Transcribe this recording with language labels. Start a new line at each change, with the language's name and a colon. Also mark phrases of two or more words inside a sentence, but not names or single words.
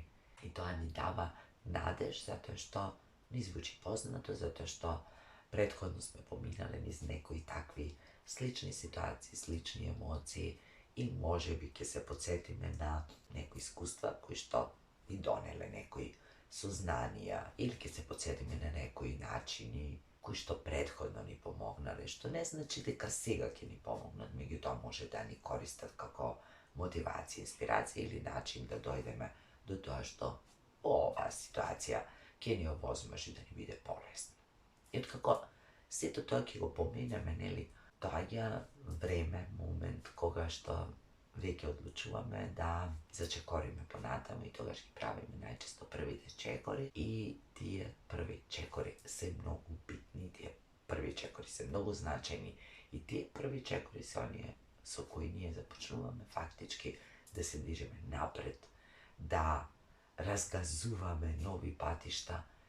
Macedonian: И тоа ни дава надеж, затоа што ни звучи познато, затоа што претходно сме поминале низ некои такви слични ситуации, слични емоции, и можеби ќе се потсетиме на некои искуства кои што ни донеле некои сознанија, или ќе се потсетиме на некои начини кои што претходно ни помогнале, што не значи дека сега ќе ни помогнат, то може да ни користат како мотивација, инспирација или начин да дојдеме до тога што ова ситуација кенио возможи да ни биде полезна. И откако сето тоа ќе го поминеме, нели, доаѓа време, момент кога што веќе одлучуваме да зачекориме понатаму и тогаш ги правиме најчесто првите чекори и тие први чекори се многу битни, тие први чекори се многу значајни и тие први чекори се оние со кои ние започнуваме фактички да се движиме напред, да разгазуваме нови патишта